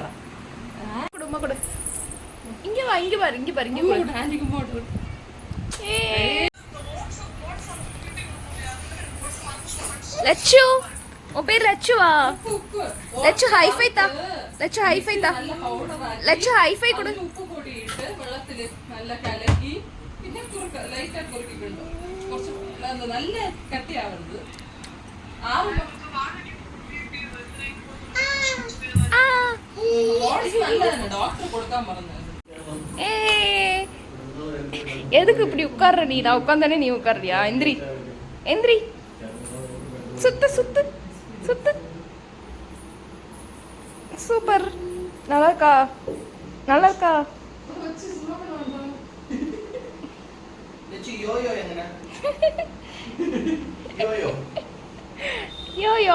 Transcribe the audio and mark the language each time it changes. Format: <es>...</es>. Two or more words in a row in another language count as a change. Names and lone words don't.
<ta>குடுமா குடு. இங்க வா, இங்க பாரு, இங்க பாரு, இங்க பாரு. ஆண்டிக்கு போடு. லச்சு, உன் பேர் லச்சுவா? லச்சு ஹைஃபை தா. லச்சு ஹைஃபை தா. லச்சு ஹைஃபை கொடு.</ta> <ml>ഉപ്പ് പൊടിയിട്ട് വെള്ളത്തിൽ നല്ല കലക്കി പിന്നെ ലൈറ്റ് ആയിട്ട് കുറുക്കിക്കൊണ്ടു. കുറച്ച് നല്ല കട്ടിയാവരുത്. നല്ലതാണ്. ഡോക്ടർ കൊടുക്കാൻ പറഞ്ഞത്.</ml> <ta>எதுக்கு இப்படி உட்கார்ற நீ? நான் உட்காந்தானே நீ உட்கார்றியா? எந்திரி எந்திரி. சுத்து சுத்து சுத்து. சூப்பர். நல்லா இருக்கா? நல்லா இருக்கா? யோயோ.</ta>